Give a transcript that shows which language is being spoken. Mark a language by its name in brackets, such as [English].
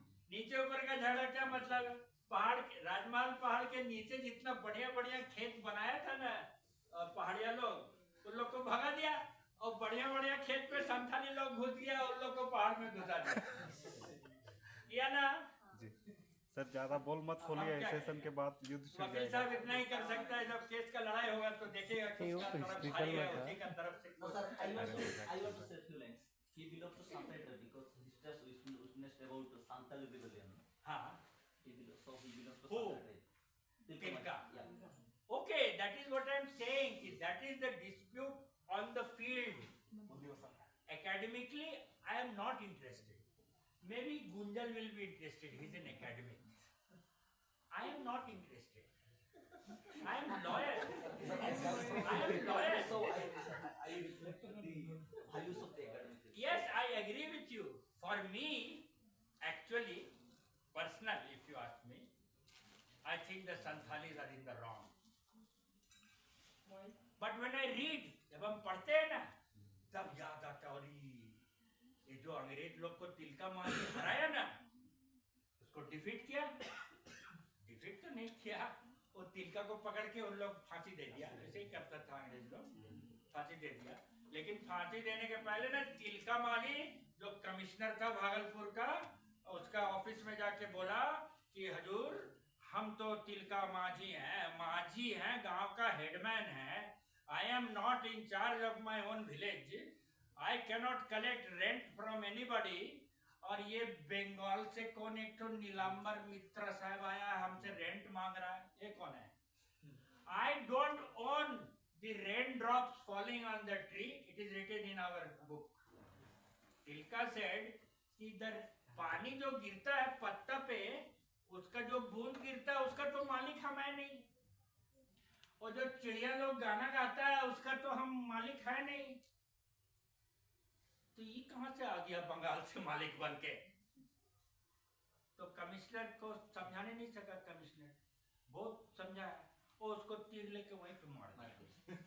[Hindi] नीचे ऊपर का झगड़ा क्या मतलब है? पहाड़, राजमहल पहाड़ के नीचे जितना बढ़िया बढ़िया खेत बनाया था ना पहाड़िया लोग, उन लोग को भगा दिया, और बढ़िया बढ़िया खेत पे संथाली लोग घुस गया, उन लोग को पहाड़ में घुसा दिया ना। जी सर ज्यादा बोल मत खोलिए, सेशन के बाद युद्ध छिड़ वकील जाएगा। साहब इतना ही कर सकता है, जब केस का लड़ाई होगा तो देखेगा किसका तरफ भारी है, उसी का तरफ से। [English] No, sir, I want to say few lines. He belongs to Santhal tribe because he just witnessed about the Santhal rebellion. [Hindi] हाँ, [English] So he belongs to Who? Santhal tribe. Tilka. Yeah. saying that is the dispute on the field. Academically, I am not interested. Maybe Gunjal will be interested. He's an academic. I am not interested. I am lawyer. I am lawyer. So I reflect the values of the academic. Yes, I agree with you. For me, actually, personally, if you ask me, I think the Santhalis are in the wrong. But when I read, [Hindi] जब हम पढ़ते हैं ना, तब याद आता और ये जो अंग्रेज लोग को तिलका मार के हराया ना, उसको डिफीट किया, डिफीट तो नहीं किया, वो तिलका को पकड़ के उन लोग फांसी दे दिया, ऐसे ही करता था अंग्रेज लोग, फांसी दे दिया। लेकिन फांसी देने के पहले ना तिलका माली जो कमिश्नर था भागलपुर का, उसका ऑफिस में जाके बोला कि हजूर हम तो तिलका माझी हैं, गांव का हेडमैन है। [English] I am not in charge of my own village. I cannot collect rent from anybody. [Hindi] और ये बंगाल से कौन एक तो नीलांबर मित्र साहब आया हमसे रेंट मांग रहा है, ये कौन है? [English] I don't own the raindrops falling on the tree. It is written in our book. [Hindi] Tilka said कि इधर पानी जो गिरता है पत्ता पे, उसका जो बूंद गिरता है उसका तो मालिक हम है नहीं, और जो चिड़िया लोग गाना गाता है उसका तो हम मालिक है नहीं। तो ये कहां से आ गया बंगाल से मालिक बन के? तो कमिश्नर को समझाने नहीं सका, कमिश्नर बहुत समझाया, वो उसको तीर लेके वहीं पे मार दिया।